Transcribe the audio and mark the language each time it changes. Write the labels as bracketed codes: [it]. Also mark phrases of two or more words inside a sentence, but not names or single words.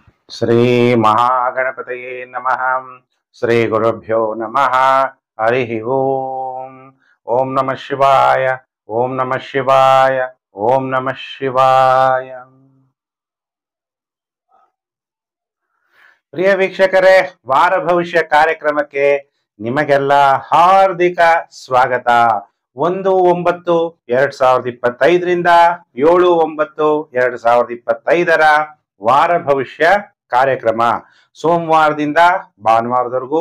[sa] ಶ್ರೀ ಮಹಾಗಣಪತಯೇ ನಮಃ. ಶ್ರೀ ಗುರುಭ್ಯೋ ನಮಃ. ಹರಿ ಓಂ. ಓಂ ನಮಃ ಶಿವಾಯ. ಓಂ ನಮಃ ಶಿವಾಯ. ಓಂ ನಮಃ ಶಿವಾಯ. [kn] ಪ್ರಿಯ ವೀಕ್ಷಕರೇ, ವಾರ ಭವಿಷ್ಯ ಕಾರ್ಯಕ್ರಮಕ್ಕೆ ನಿಮಗೆಲ್ಲ ಹಾರ್ದಿಕ ಸ್ವಾಗತ. 1/9/2025 7/9/2025 ವಾರ ಭವಿಷ್ಯ ಕಾರ್ಯಕ್ರಮ ಸೋಮವಾರದಿಂದ ಭಾನುವಾರದವರೆಗೂ.